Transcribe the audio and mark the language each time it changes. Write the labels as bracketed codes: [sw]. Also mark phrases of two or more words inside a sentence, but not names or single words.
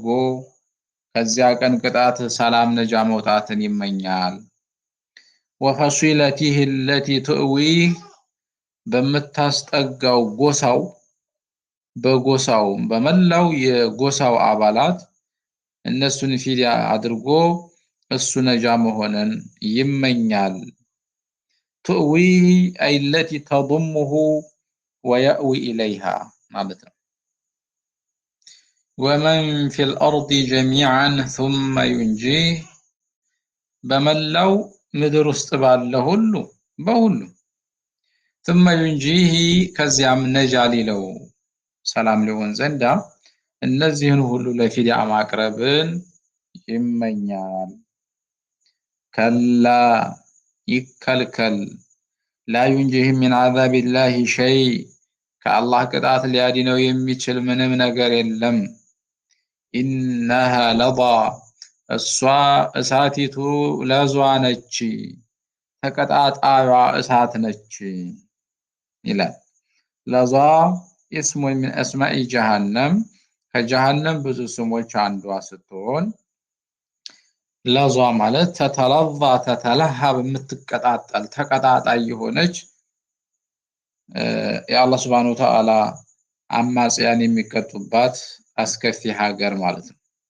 [am] ከዚያ ቀን ቅጣት ሰላም ነጃ መውጣትን ይመኛል። [ar] وفصيلته التي تؤويه [am] በምታስጠጋው ጎሳው በጎሳው በመላው የጎሳው አባላት እነሱን ፊድያ አድርጎ እሱ ነጃ መሆንን ይመኛል። [ar] تؤويه أي التي تضمه ويأوي إليها [am] ማለት ነው። [ar] ومن في الأرض جميعا ثم ينجيه [am] በመላው ምድር ውስጥ ባለ ሁሉ በሁሉ [ar] ثم ينجيه [am] ከዚያም ነጃ ሊለው ሰላም ሊሆን ዘንዳ እነዚህን ሁሉ ለፊድያ ማቅረብን ይመኛል። ከላ ይከልከል [ar] لا ينجيه من عذاب الله شيء [am] ከአላህ ቅጣት ሊያድነው የሚችል ምንም ነገር የለም። [ar] إنها لظى [am] እሷ እሳቲቱ ለዟ ነች ተቀጣጣዩዋ እሳት ነች ይላል። ለዟ [ar] اسم من أسماء جهنم [am] ከጀሃነም ብዙ ስሞች አንዷ ስትሆን ለዟ ማለት [ar] تتلظى تتلهب [am] የምትቀጣጠል ተቀጣጣይ የሆነች የአላህ [ar] سبحانه وتعالى [am] አማጽያን የሚቀጡባት አስከፊ ሀገር ማለት ነው።